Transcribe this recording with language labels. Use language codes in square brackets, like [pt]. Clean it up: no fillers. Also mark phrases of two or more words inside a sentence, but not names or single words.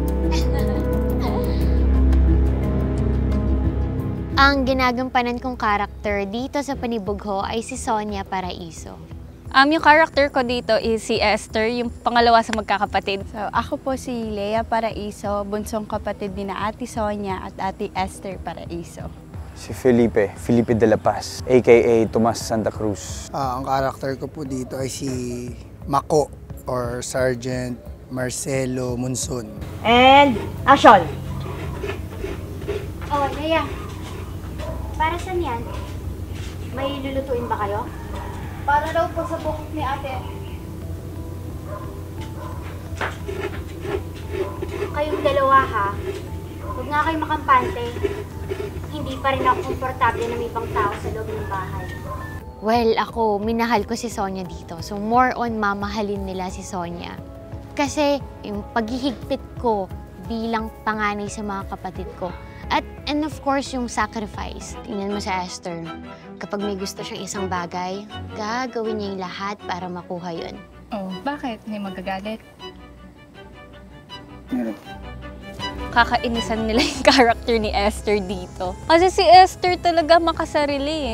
[tl] Ang ginagampanan kong karakter dito sa Panibugho ay si Sonia Paraiso. Yung character ko dito is si Esther, yung pangalawa sa magkakapatid. So, ako po si Lea Paraiso, bunsong kapatid ni na Ate Sonia at Ate Esther Paraiso. Si Felipe de la Paz, a.k.a. Tomas Santa Cruz. Ang karakter ko po dito ay si Mako or Sergeant Marcelo Monson. [en] And action! [tl] Oh, Lea. Para saan yan? May lulutuin ba kayo? Para daw po sa bukok ni Ate. Kayong dalawa, ha? Huwag nga kayo makampante. Hindi pa rin ako komportable na may ibang tao sa loob ng bahay. Well, ako, minahal ko si Sonia dito. So, [en] more on [tl] mamahalin nila si Sonia. Kasi, yung paghihigpit ko bilang panganay sa mga kapatid ko. [en] And of course, [tl] yung sacrifice. Tingnan mo sa Esther. Kapag may gusto siyang isang bagay, gagawin niya yung lahat para makuha yun. Oh, bakit? May magagalit? Meron. Kakainisan nila yung character ni Esther dito. Kasi si Esther talaga makasarili eh.